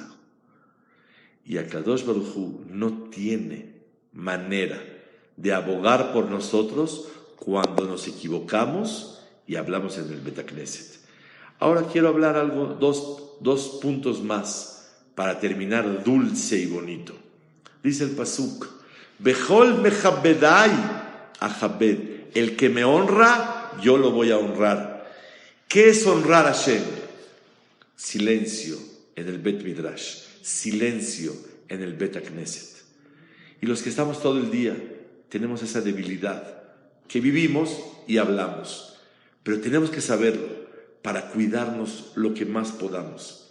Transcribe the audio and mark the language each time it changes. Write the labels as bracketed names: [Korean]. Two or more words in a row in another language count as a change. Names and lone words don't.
[Spanish] Y [Hebrew] הקדוש ברוך הוא [Spanish] no tiene manera de abogar por nosotros cuando nos equivocamos y hablamos en el [Hebrew] בית הכנסת. [Spanish] Ahora quiero hablar dos puntos más para terminar dulce y bonito. Dice el pasuk: [Hebrew] בכל מכבדי אכבד. [Spanish] El que me honra, yo lo voy a honrar. ¿Qué es honrar a Hashem? Silencio en el [Hebrew] בית מדרש, [Spanish] silencio en el [Hebrew] בית הכנסת. [Spanish] Y los que estamos todo el día tenemos esa debilidad, que vivimos y hablamos, pero tenemos que saberlo para cuidarnos lo que más podamos.